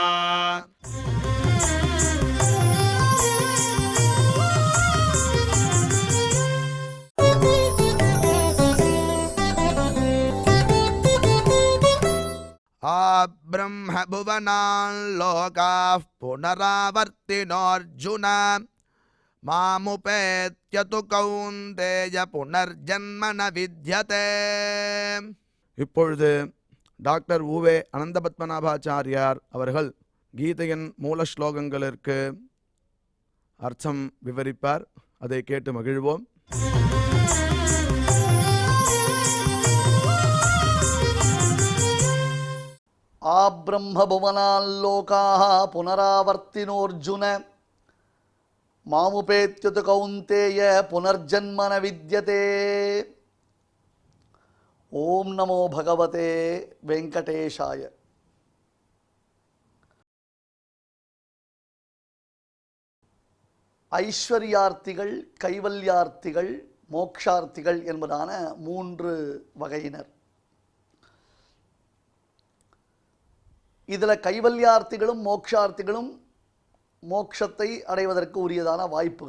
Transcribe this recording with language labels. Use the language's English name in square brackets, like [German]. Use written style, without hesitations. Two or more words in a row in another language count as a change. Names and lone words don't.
[Sanskrit] ब्रह्म भुवनान् लोकाः पुनरावर्तिनोऽर्जुन मामुपेत्य तु कौन्तेय पुनर्जन्म न विद्यते। [Tamil] இப்பொழுது டாக்டர் உவே அனந்தபத்மநாபாச்சாரியார் அவர்கள் கீதையின் மூல ஸ்லோகங்களுக்கு அர்த்தம் விவரிப்பார். அதை கேட்டு மகிழ்வோம். [Sanskrit] आब्रह्मभुवनाल्लोकाः पुनरावर्तिनोऽर्जुन मामुपेत्युत कौन्तेय पुनर्जन्म न विद्यते। ओम नमो भगवते वेंकटेशाय। [Tamil] ஐஸ்வர்யார்த்திகள், கைவல்யார்த்திகள், மோக்ஷார்த்திகள் என்பதான மூன்று வகையினர். இதில் கைவல்யார்த்திகளும் மோக்ஷார்த்திகளும் மோட்சத்தை அடைவதற்கு உரியதான வாய்ப்புகள்.